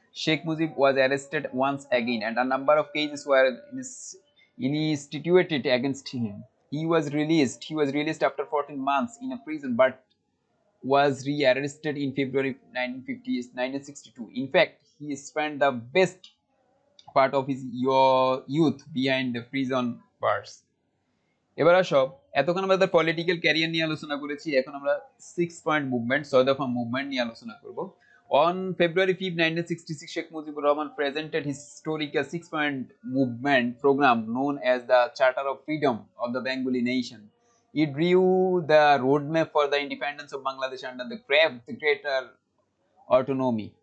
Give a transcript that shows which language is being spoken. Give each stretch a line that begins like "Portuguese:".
English: Sheikh Mujib was arrested once again and a number of cases were instituted against him. He was released after 14 months in a prison but was re-arrested in February 1962. In fact, he spent the best part of his youth behind the prison bars.
Bangla: এবার আসো, এতক্ষণ আমরা political career নিয়ে আলোচনা করেছি, এখন আমরা 6 point movement, 6 দফা মুভমেন্ট নিয়ে আলোচনা করব।
English: On February 5, 1966, Sheikh Mujibur Rahman presented his historical 6-point movement program known as the Charter of Freedom of the Bengali Nation. It drew the roadmap for the independence of Bangladesh under the greater autonomy.